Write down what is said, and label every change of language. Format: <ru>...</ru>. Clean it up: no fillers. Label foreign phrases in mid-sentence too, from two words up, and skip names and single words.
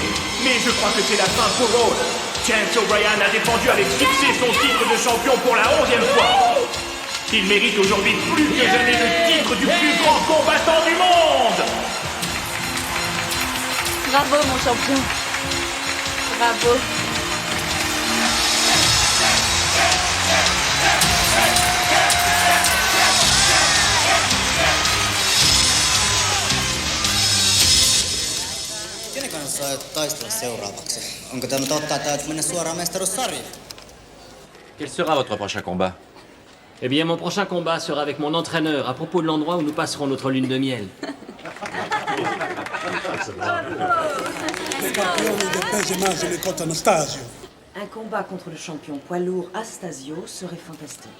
<fr>Mais je crois que c'est la fin pour Raul. Chance O'Brien a défendu avec succès son titre de champion pour la 11e fois. Il mérite aujourd'hui plus que jamais le titre du plus grand combattant du monde. Bravo, mon champion. Bravo.</fr> <fi>Kenen kanssa aiot taistella seuraavaksi? Onko tämä totta, että aiot mennä suoraan mestaruussarjaan?</fi> <fr>Quel sera votre prochain combat? Eh bien, mon prochain combat sera avec mon entraîneur à propos de l'endroit où nous passerons notre lune de miel. Un combat contre le champion poids lourd Astasio serait fantastique.</fr>